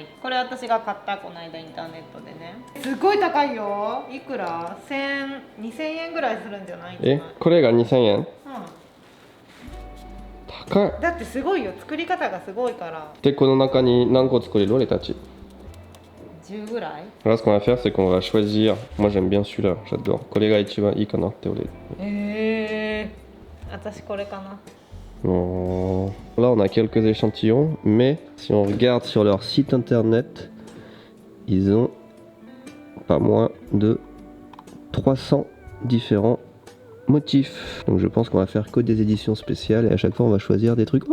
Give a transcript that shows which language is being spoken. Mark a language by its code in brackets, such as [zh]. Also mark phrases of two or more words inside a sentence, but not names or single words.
[ja] これ私が買ったこの間インターネットでね。すごい高いよ。いくら？1000、2000円ぐらいするんじゃない？これが2000円？うん。高い。だってすごいよ。作り方がすごいから。で、この中に何個作れる俺たち？ 10ぐらい？ [fr] Là, ce qu'on va faire, c'est qu'on va choisir. Moi, j'aime bien celui-là, j'adore. [ja] これが一番いいかなって俺。私これかな。 [fr] Bon. Là, on a quelques échantillons, mais si on regarde sur leur site internet, ils ont pas moins de 300 différents motifs. Donc je pense qu'on va faire que des éditions spéciales et à chaque fois on va choisir des trucs.